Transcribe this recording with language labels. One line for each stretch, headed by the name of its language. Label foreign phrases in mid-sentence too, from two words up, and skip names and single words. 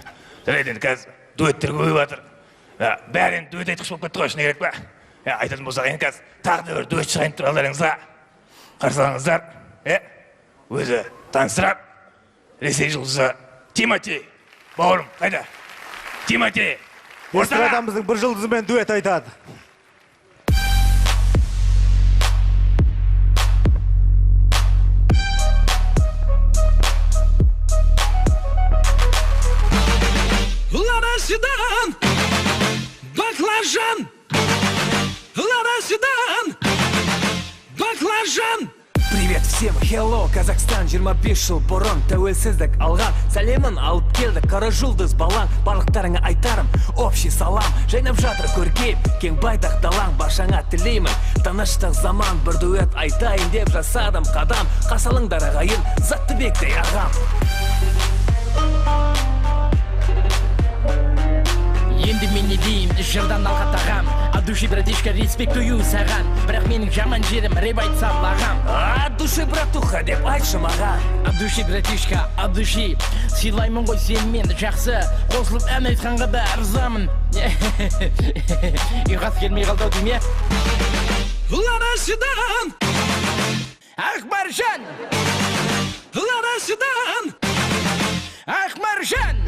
Kazakh: Жарайды енді қазір дуэттер көбейіп жатыр. Бәрі енді дуэт айтқыш болып кетті ғой, шыны керек па? Айтатын болсақ енді қазір тағы да бір дуэт шығайын тұр алдарыңызға. Қарсылаңыздар. Өзі таныстырап, Ресей жұлдызы Тимати. Бауырым, қайда? Тимати. Эстрадамыздың бір жұлдызымен дуэт айтады.
Russian: Лада седан, баклажан, Лада седан, баклажан. Привет всем,
Kazakh: hello, Казахстан, 25 жыл бұрын тәуелсіздік алған. Сәлемін алып келді, қара жұлдыз балаң, барлықтарыңа айтарым, общий салам. Жайнап жатыр көркейіп, кең байтақ далаң, баршаңа тілеймін. Тыныштық заман, бір дуэт айтайын деп жасадым қадам. Қасалыңдар ағайын, Заттыбектей ағам. Енді мен не деймін, жырдан алға тағам.
Russian: От души, братишка, респектую
Kazakh: саған. Бірақ менің жаман жерім, рэп айтсам лағам.
Russian: От души, братуха,
Kazakh: деп айтшы маған.
Russian: От души, братишка, от души.
Kazakh: Сыйлаймын ғой сенімен жақсы. Қосылып ән айтқанға да арзамын. Ұйқас келмей қалды дейм, е? Лада седан, Ақмаржан, Лада седан, Ақмаржан.